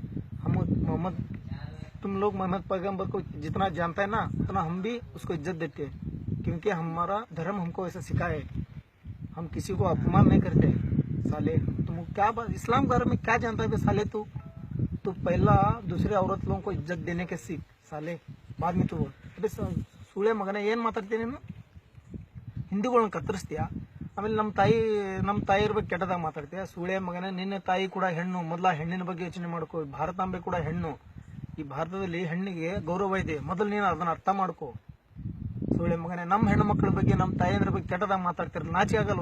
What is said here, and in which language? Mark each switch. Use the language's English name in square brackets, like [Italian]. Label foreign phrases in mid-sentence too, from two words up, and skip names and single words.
[Hindi] तुम लोग मोहम्मद पैगंबर को जितना जानता है ना, उतना हम भी उसको इज्जत देते हैं। क्योंकि हमारा धर्म हमको ऐसा सिखाया है। हम किसी को अपमान नहीं करते। साले तुम क्या बात, इस्लाम के बारे में क्या जानता है साले? तू पहला दूसरे औरत लोगों को इज्जत देने के सीख साले, बाद में तू बोल। [Kannada] अबे ಸುಳೆ ಮಗನೆ ಏನ್ ಮಾತಾಡ್ತೀನಿ ನೀನು? ಹಿಂದೂಗಳನ್ನು ಕತ್ತರಿಸ್ತೀಯಾ, ಆಮೇಲೆ ನಮ್ಮ ತಾಯಿಯರ ಬಗ್ಗೆ ಕೆಟ್ಟದಾಗ ಮಾತಾಡ್ತೀಯಾ? ಸುಳೆ ಮಗನೇ, ನಿನ್ನ ತಾಯಿ ಕೂಡ ಹೆಣ್ಣು. ಮೊದಲ ಹೆಣ್ಣಿನ ಬಗ್ಗೆ ಯೋಚನೆ ಮಾಡ್ಕೋ. ಭಾರತಾಂಬೆ ಕೂಡ ಹೆಣ್ಣು. ಈ ಭಾರತದಲ್ಲಿ ಹೆಣ್ಣಿಗೆ ಗೌರವ ಇದೆ, ಮೊದಲು ನೀನು ಅದನ್ನ ಅರ್ಥ ಮಾಡ್ಕೋ. ಸುಳೆ ಮಗನೇ, ನಮ್ಮ ಹೆಣ್ಣು ಮಕ್ಕಳ ಬಗ್ಗೆ, ನಮ್ಮ ತಾಯಿಯರ ಬಗ್ಗೆ ಕೆಟ್ಟದಾಗ ಮಾತಾಡ್ತಿರಲ್ಲ, ನಾಚಿ ಆಗಲ್ವ?